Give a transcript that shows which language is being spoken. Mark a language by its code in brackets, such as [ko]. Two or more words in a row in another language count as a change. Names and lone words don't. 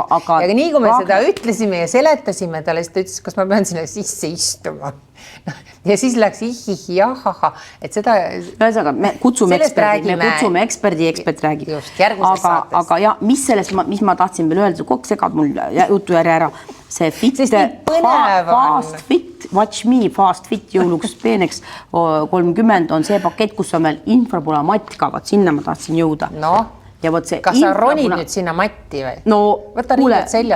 [et] Ja nii kui me seda ütlesime ja seletasime talle, siis ta ütles, kas ma pean sinna sisse istuma. Ja siis läks ahaha, et seda... Ühesõnaga, me kutsume eksperdi, ekspert räägib. Just, järgmises saates. Aga ja, mis ma tahtsin veel öelda, kogu segad mul jutu järje ära. See [en] fast fit, watch me, fast fit [et] jõuluks peeneks 30 on see pakett, kus on veel infrapola matt ka, vaat sinna ma tahtsin jõuda. Kas sa ronid nüüd sinna matti või? No, võta riivad seljas.